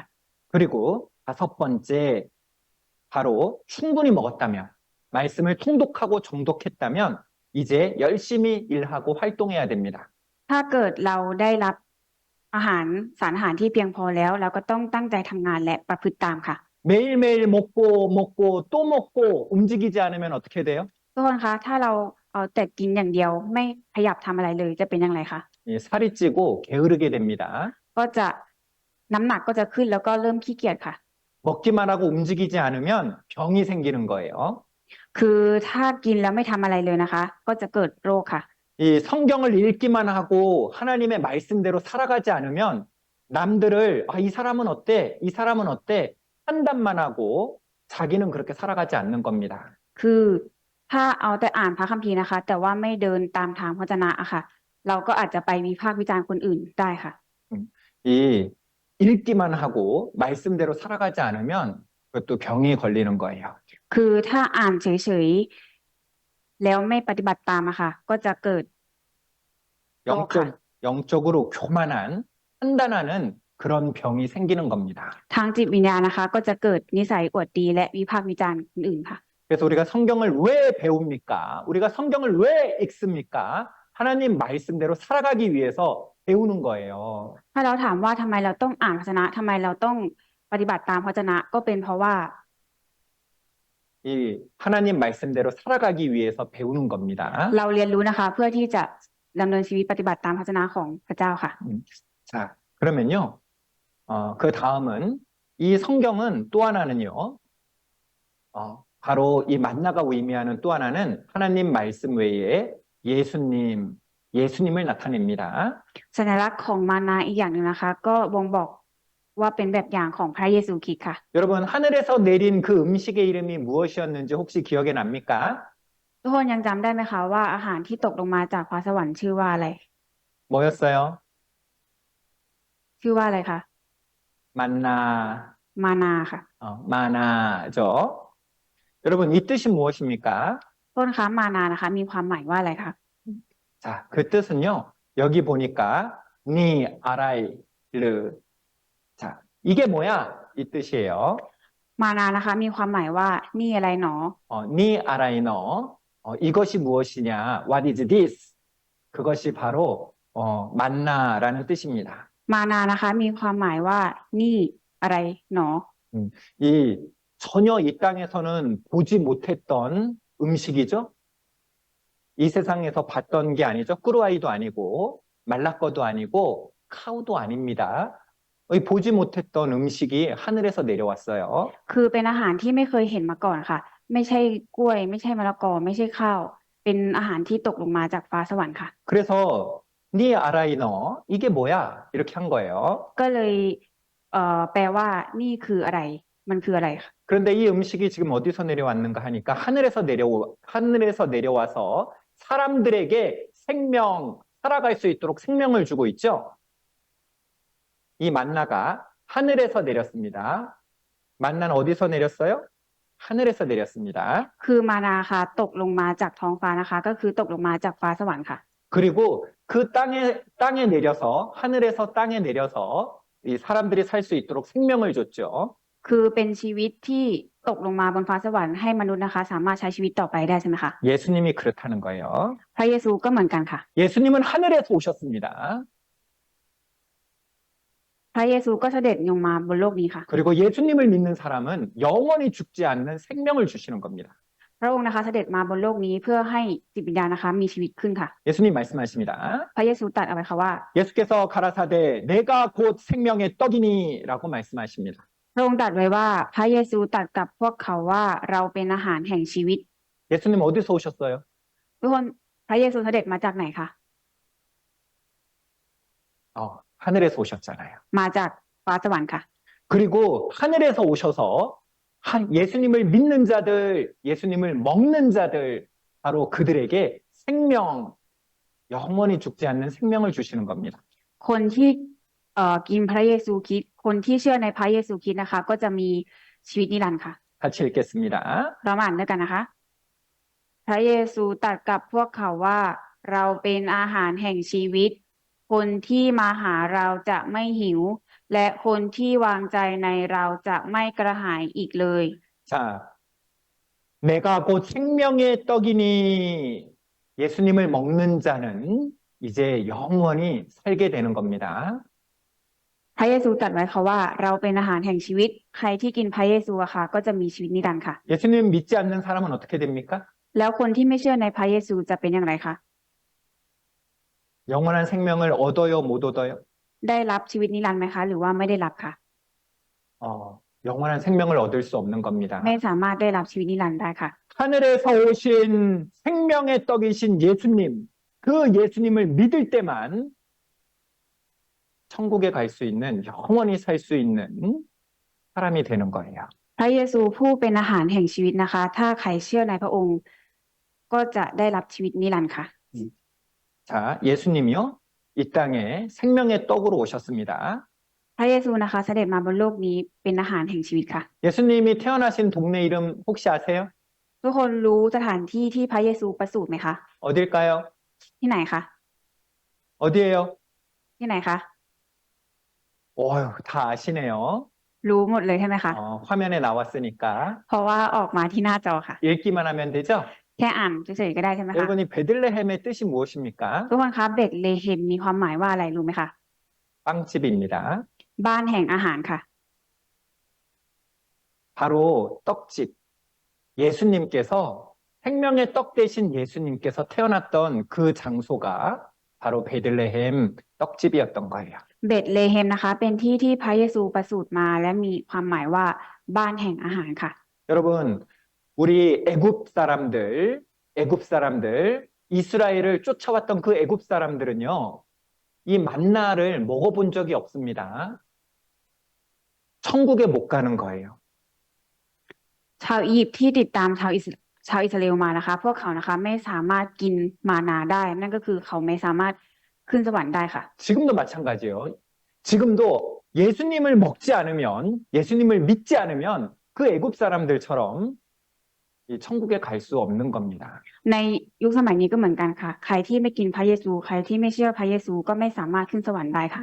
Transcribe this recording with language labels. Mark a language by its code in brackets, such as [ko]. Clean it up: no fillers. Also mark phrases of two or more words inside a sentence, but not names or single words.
[ko] 그리고 다섯 번째, 바로 충분히 먹었다면, 말씀을 통독하고 정독했다면 이제 열심히 일하고 활동해야 됩니다. [th] ถ้าเกิดเราได้รับสารอาหารที่เพียงพอแล้ว เราก็ต้องตั้งใจทำงานและประพฤติตามค่ะ [ko] 매일매일 먹고 또 먹고 움직이지 않으면 어떻게 돼요? [th] ทุกคนคะถ้าเราเอาแต่กินอย่างเดียวไม่ขยับทำอะไรเลยจะเป็นอย่างไรคะ [ko] 살이 찌고 게으르게 됩니다. [th] ก็จะน้ำหนักก็จะขึ้นแล้วก็เริ่มขี้เกียจค่ะ [ko] 먹기만 하고 움직이지 않으면 병이 생기는 거예요. [th] คือถ้ากินแล้วไม่ทำอะไรเลยนะคะ ก็จะเกิดโรคค่ะ [ko] 이 성경을 읽기만 하고 하나님의 말씀대로 살아가지 않으면 남들을 이 사람은 어때? 이 사람은 어때? 판단만 하고 자기는 그렇게 살아가지 않는 겁니다. [th] คือถ้าเอาแต่อ่านพระคัมภีร์นะคะ แต่ว่าไม่เดินตามทางพระวจนะอะค่ะ เราก็อาจจะไปวิพากษ์วิจารณ์คนอื่นได้ค่ะ [ko] 이 읽기 듣기만 하고 말씀대로 살아가지 않으면 그것도 병이 걸리는 거예요. [th] คือถ้าอ่านเฉยๆแล้วไม่ปฏิบัติตามอะค่ะก็จะเกิด [ko] 영적으로 교만한, 판단하는 그런 병이 생기는 겁니다. [th] ทางจิตวิญญาณนะคะก็จะเกิดนิสัยอวดดีและวิพากษ์วิจารณ์คนอื่นค่ะ [ko] 그래서 우리가 성경을 왜 배웁니까? 우리가 성경을 왜 읽습니까? 하나님 말씀대로 살아가기 위해서 배우는 거예요. [th] ถ้าเราถามว่าทำไมเราต้องอ่านพระวจนะทำไมเราต้องปฏิบัติตามพระวจนะก็เป็นเพราะว่า [ko] 이 하나님 말씀대로 살아가기 위해서 배우는 겁니다. [th] เราเรียนรู้นะคะเพื่อที่จะดำเนินชีวิตปฏิบัติตามพระวจนะของพระเจ้าค่ะ [ko] 자, 그러면요. 그 다음은 이 성경은 또 하나는요. 바로 이 만나가 의미하는 또 하나는 하나님 말씀 외에 예수님을 나타냅니다. [th] สัญลักษณ์ของมานาอีกอย่างหนึ่งนะคะก็บ่งบอกว่าเป็นแบบอย่างของพระเยซูคริสต์ค่ะ [ko] 여러분 하늘에서 내린 그 음식의 이름이 무엇이었는지 혹시 기억에 납니까? [th] ทุกคนยังจำได้ไหมคะว่าอาหารที่ตกลงมาจากฟ้าสวรรค์ชื่อว่าอะไร [ko] 뭐였어요? [th] ชื่อว่าอะไรคะ [ko] 만나, [th] มานาค่ะ [ko] 마나죠. 여러분 이 뜻이 무엇입니까? [th] ต้นคะมานานะคะมีความหมายว่าอะไรคะ [ko] 자, 그 뜻은요. 여기 보니까 니 아라이르. 자, 이게 뭐야? 이 뜻이에요. [th] มานานะคะมีความหมายว่านี่อะไรหนอ [ko] 니 아라이너. 이것이 무엇이냐? [en] What is this? [ko] 그것이 바로 만나라는 뜻입니다. [th] มานานะคะมีความหมายว่านี่อะไรหนอ [ko] 이 전혀 이 땅에서는 보지 못했던 음식이죠. 이 세상에서 봤던 게 아니죠. 꾸루아이도 아니고 말라꺼도 아니고 카우도 아닙니다. 이 보지 못했던 음식이 하늘에서 내려왔어요. [th] คือเป็นอาหารที่ไม่เคยเห็นมาก่อนค่ะ ไม่ใช่กล้วย ไม่ใช่มะละกอไม่ใช่ข้าว เป็นอาหารที่ตกลงมาจากฟ้าสวรรค์ค่ะ [ko] 그래서 니 아라이너 이게 뭐야? 이렇게 한 거예요. [th] ก็เลยแปลว่านี่คืออะไรมันคืออะไรค่ะ [ko] 그런데 이 음식이 지금 어디서 내려왔는가 하니까 하늘에서 내려와서 사람들에게 살아갈 수 있도록 생명을 주고 있죠. 이 만나가 하늘에서 내렸습니다. 만나는 어디서 내렸어요? 하늘에서 내렸습니다. [th] คือมานาค่ะตกลงมาจากท้องฟ้านะคะ ก็คือตกลงมาจากฟ้าสวรรค์ค่ะ [ko] 그리고 그 땅에 내려서 하늘에서 땅에 내려서 이 사람들이 살 수 있도록 생명을 줬죠. [th] คือเป็นชีวิตที่ตกลงมาบนฟ้าสวรรค์ให้มนุษย์นะคะ สามารถใช้ชีวิตต่อไปได้ใช่ไหมคะ [ko] 예수님이 그렇다는 거예요. [th] พระเยซูก็เหมือนกันค่ะ [ko] 예수님은 하늘에서 오셨습니다. [th] พระเยซูก็เสด็จลงมาบนโลกนี้ค่ะ [ko] 그리고 예수님을 믿는 사람은 영원히 죽지 않는 생명을 주시는 겁니다. [th] พระองค์นะคะเสด็จมาบนโลกนี้เพื่อให้จิตวิญญาณนะคะมีชีวิตขึ้นค่ะ [ko] 예수님 말씀하십니다. [th] พระเยซูตรัสเอาไว้ค่ะว่า [ko] 예수께서 가라사대 내가 곧 생명의 떡이니라고 말씀하십니다. [th] พระองค์ตรัสไว้ว่าพระเยซูตรัสกับพวกเขาว่าเราเป็นอาหารแห่งชีวิต [ko] 예수님 어디서 오셨어요? [th] ทุกคนพระเยซูเสด็จมาจากไหนคะ [ko] 하늘에서 오셨잖아요. [th] มาจากฟ้าสวรรค์ค่ะ [ko] 그리고 하늘에서 오셔서 예수님을 믿는 자들, 예수님을 먹는 자들, 바로 그들에게 영원히 죽지 않는 생명을 주시는 겁니다. [th] คนที่กินพระเยซูคริสต์คนที่เชื่อในพระเยซูคริสต์นะคะ ก็จะมีชีวิตนิรันดร์ค่ะ [ko] 같이 읽겠습니다. [th] เรามาอ่านด้วยกันนะคะ พระเยซูตรัสกับพวกเขาว่าเราเป็นอาหารแห่งชีวิต คนที่มาหาเราจะไม่หิว และคนที่วางใจในเราจะไม่กระหายอีกเลย [ko] 자, 내가 곧 생명의 떡이니 예수님을 먹는 자는 이제 영원히 살게 되는 겁니다. [th] พระเยซูตรัสไว้ค่ะว่าเราเป็นอาหารแห่งชีวิต ใครที่กินพระเยซูอะค่ะก็จะมีชีวิตนิรันดร์ค่ะ [ko] 예수님 믿지 않는 사람은 어떻게 됩니까? [th] แล้วคนที่ไม่เชื่อในพระเยซูจะเป็นอย่างไรคะ [ko] 영원한 생명을 얻어요, 못 얻어요? [th] ได้รับชีวิตนิรันดร์ไหมคะ หรือว่าไม่ได้รับค่ะ [ko] 영원한 생명을 얻을 수 없는 겁니다. [th] ไม่สามารถได้รับชีวิตนิรันดร์ได้ค่ะ [ko] 하늘에서 오신 생명의 떡이신 예수님, 그 예수님을 믿을 때만 천국에 갈 수 있는, 영원히 살 수 있는 사람이 되는 거예요. [th] พระเยซูผู้เป็นอาหารแห่งชีวิตนะคะ ถ้าใครเชื่อในพระองค์ ก็จะได้รับชีวิตนิรันดร์ค่ะ [ko] 자, 예수님이요, 이 땅에 생명의 떡으로 오셨습니다. [th] พระเยซูนะคะเสด็จมาบนโลกนี้เป็นอาหารแห่งชีวิตค่ะ [ko] 예수님이 태어나신 동네 이름 혹시 아세요? [th] ทุกคนรู้สถานที่ที่พระเยซูประสูติไหมคะ [ko] 어딜까요? [th] ที่ไหนคะ [ko] 어디예요? [th] ที่ไหนคะ [ko] 어휴, 다 아시네요. [th] รู้หมดเลยใช่ไหมคะ [ko] 화면에 나왔으니까 [th] เพราะว่าออกมาที่หน้าจอค่ะ [ko] 읽기만 하면 되죠? [th] แค่อ่านเฉยๆก็ได้ใช่ไหมคะ [ko] 여러분, 이 베들레헴의 뜻이 무엇입니까? [th] ทุกคนคะเบธเลเฮมมีความหมายว่าอะไรรู้ไหมคะ [ko] 빵집입니다. [th] บ้านแห่งอาหารค่ะ [ko] 바로 떡집. 예수님께서 생명의 떡 대신 예수님께서 태어났던 그 장소가 바로 베들레헴 떡집이었던 거예요. [th] เบธเลเฮมนะคะ เป็นที่ที่พระเยซูประสูติมาและมีความหมายว่าบ้านแห่งอาหารค่ะ [ko] 여러분, 우리 애굽 사람들, 이스라엘을 쫓아왔던 그 애굽 사람들은요, 이 만나를 먹어본 적이 없습니다. 천국에 못 가는 거예요. [th] ชาวอียิปต์ที่ติดตามชาวอิสราเอลมานะคะ พวกเขานะคะไม่สามารถกินมานาได้ นั่นก็คือเขาไม่สามารถขึ้นสวรรค์ได้ค่ะ [ko] 지금도 마찬가지예요. 지금도 예수님을 먹지 않으면, 예수님을 믿지 않으면 그 애굽 사람들처럼 이 천국에 갈 수 없는 겁니다. [th] ในยุคสมัยนี้ก็เหมือนกันค่ะ ใครที่ไม่กินพระเยซู ใครที่ไม่เชื่อพระเยซูก็ไม่สามารถขึ้นสวรรค์ได้ค่ะ